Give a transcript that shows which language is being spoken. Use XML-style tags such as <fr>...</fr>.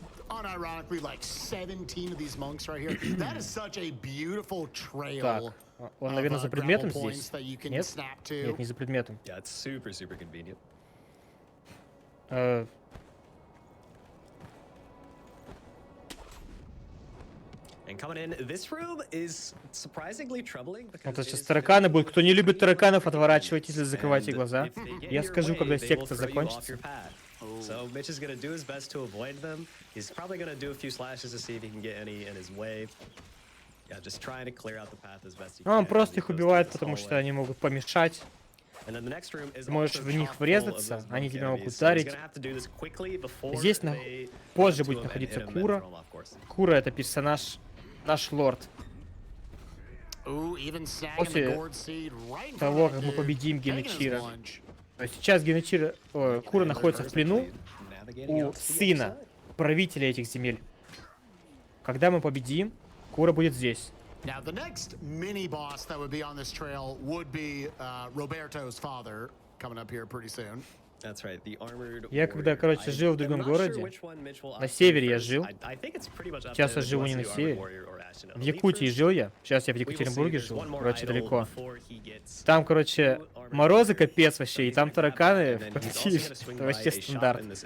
<en>Unironically, like 17 of these monks right here. That is such a beautiful trail.</en> <ru>Так, он, наверное, за предметом здесь? Нет? Нет, не за предметом.</ru> <en>Yeah, it's super convenient. And coming in, this room is surprisingly troubling because</en> <ru>вот сейчас тараканы будут. Кто не любит тараканов, отворачивайтесь или закрывайте глаза. Я скажу, когда секта закончится.</ru> <en>So Mitch is gonna do his best to avoid them. He's probably gonna do a few slashes to see if he can get any in his way. Yeah, just trying to clear out the path as best he can.</en> <ru>Он просто их убивает, потому что они могут помешать. Ты можешь в них врезаться, они тебя могут ударить. Здесь позже будет находиться Кура. Кура — это персонаж, наш лорд. После того, как мы победим Генечира. То есть сейчас Кура находится в плену у сына правителя этих земель. Когда мы победим, Кура будет здесь.</ru> <en>Now, the next mini boss that would be on this trail would be Roberto's father coming up here pretty soon. That's right, the armored.</en> <ru>Я когда, короче, жил в другом городе, на севере я жил. Сейчас я живу не на севере. В Якутии жил я. Сейчас я в Екатеринбурге жил. Короче, далеко. Там, короче, морозы капец вообще, и там тараканы в квартире. Это вообще стандарт.</ru>